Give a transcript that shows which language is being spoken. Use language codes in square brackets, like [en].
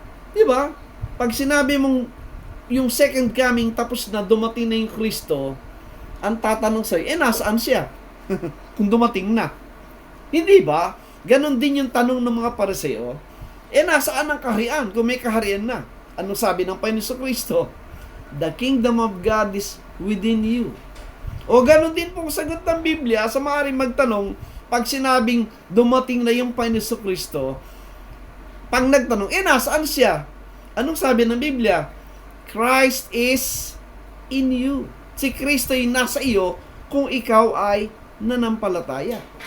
[tl] Diba? Pag sinabi mong yung second coming tapos na dumating na yung Kristo, ang tatanong sa'yo, nasaan siya? Kung dumating na. Hindi ba? Ganon din yung tanong ng mga Pariseo. Nasaan ang kaharian? Kung may kaharian na. Anong sabi ng Panginoon Kristo? [en] The kingdom of God is within you. [tl] O ganon din pong sagot ng Biblia sa maaaring magtanong, pag sinabing dumating na yung Panginoon Kristo, pag nagtanong, nasaan siya? Anong sabi ng Biblia? [en] Christ is in you. [tl] Si Kristo ay nasa iyo kung ikaw ay nanampalataya.